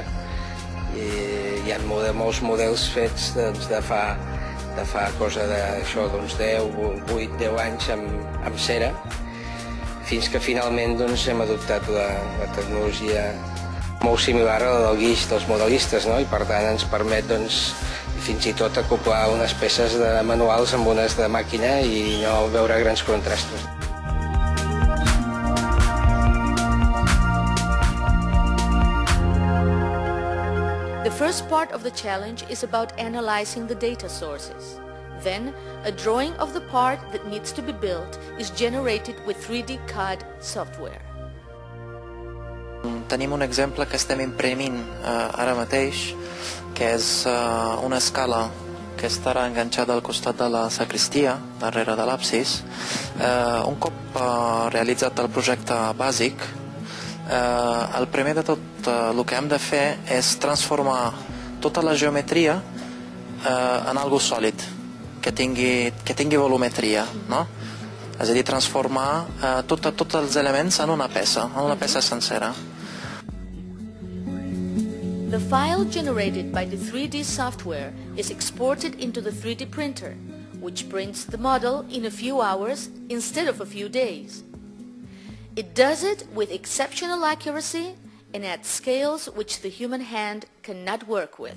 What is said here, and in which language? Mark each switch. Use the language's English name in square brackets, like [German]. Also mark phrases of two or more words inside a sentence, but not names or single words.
[Catalan] I hi ha molts models fets de fa cosa d'uns 8-10 anys amb cera, fins que finalment hem adoptat la tecnologia molt similar a la del guix dels modelistes, i per tant ens permet fins i tot acoplar unes peces de manuals amb unes de màquina i no veure grans contrastos. [English] The first part of the challenge is about analyzing the data sources. Then, a drawing of the part that needs to be built is generated with 3D CAD software. [Catalan] Tenim un exemple que estem imprimint ara mateix, que és una escala que estarà enganxada al costat de la sacristia, darrere de l'absis. Un cop realitzat el projecte bàsic, el primer de tot el que hem de fer és transformar tota la geometria en algo sòlid, que tingui volumetria, no? És a dir, transformar tots els elements en una peça sencera. [English] The file generated by the 3D software is exported into the 3D printer, which prints the model in a few hours instead of a few days. It does it with exceptional accuracy and at scales which the human hand cannot work with.